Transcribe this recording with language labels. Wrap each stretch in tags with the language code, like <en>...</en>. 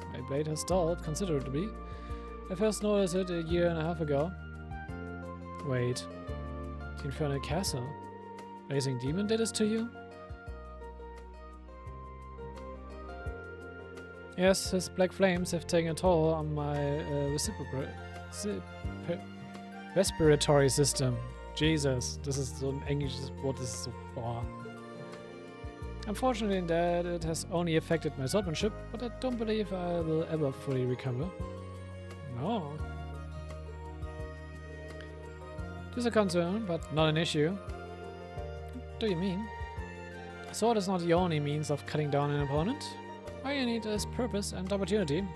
<en>My blade has stalled considerably. I first noticed it a year and a half ago. Wait. The Infernal Castle. Blazing Demon did this to you? Yes, his black flames have taken a toll on my respiratory system. Jesus, this is so</en> <de>ein englisches Wort, das ist so, boah.</de> <en>Unfortunately, in that it has only affected my swordsmanship, but I don't believe I will ever fully recover. No. This is a concern, but not an issue. What do you mean? A sword is not the only means of cutting down an opponent. All you need is purpose and opportunity.</en>